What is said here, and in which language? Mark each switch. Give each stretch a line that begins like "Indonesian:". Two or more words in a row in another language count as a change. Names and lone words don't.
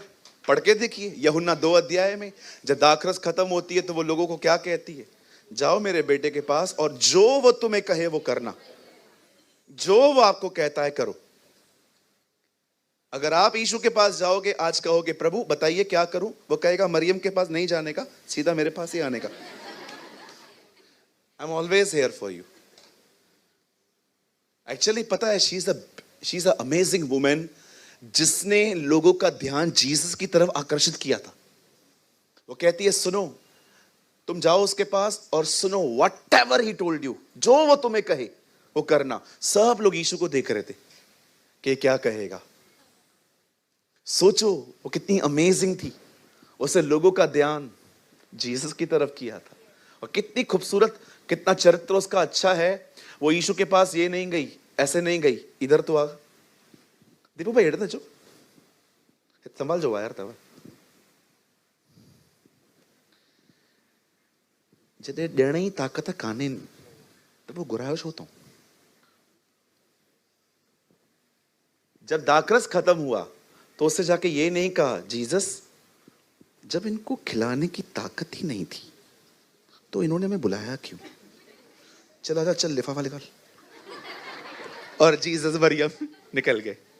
Hindi: पढ़ के देखिए, यूहन्ना 2 अध्याय में जब दाखरस खत्म होती है तो वो लोगों को क्या कहती है? जाओ मेरे बेटे के पास और जो वो तुम्हें कहे वो करना, जो वो आपको कहता है करो। अगर आप यीशु के पास जाओगे, आज कहोगे प्रभु बताइए क्या करूं, वो कहेगा मरियम के पास नहीं जाने का, सीधा मेरे पास ही आने का।
English: I am always here for you.
Hindi: एक्चुअली पता है,
English: she is a amazing women
Hindi: जिसने लोगों का ध्यान जीसस की तरफ आकर्षित किया था। वो कहती है सुनो, तुम जाओ उसके पास और सुनो,
English: whatever he told you,
Hindi: जो वो तुम्हें कहे वो करना। सब लोग यीशु को देख रहे थे कि क्या कहेगा। सोचो वो कितनी अमेजिंग थी, उसे लोगों का ध्यान जीसस की तरफ किया था। और कितनी खूबसूरत, कितना चरित्र उसका अच्छा है। वो यीशु के पास ये नहीं गई,
Sindhi: ऐसे नहीं गई, इधर तो आ दीपू भाई हेड जो संभाल जो यार तब जदे ॾियण जी ताक़त कान्हे त पोइ घुरायो छो थो?
Hindi: जब दाखरस खत्म हुआ तो उससे जाके ये नहीं कहा जीसस जब इनको खिलाने की ताकत ही नहीं थी तो इन्होंने हमें बुलाया क्यों? चल आजा, चल लिफाफा निकाल। और जीसस मरियम निकल गए।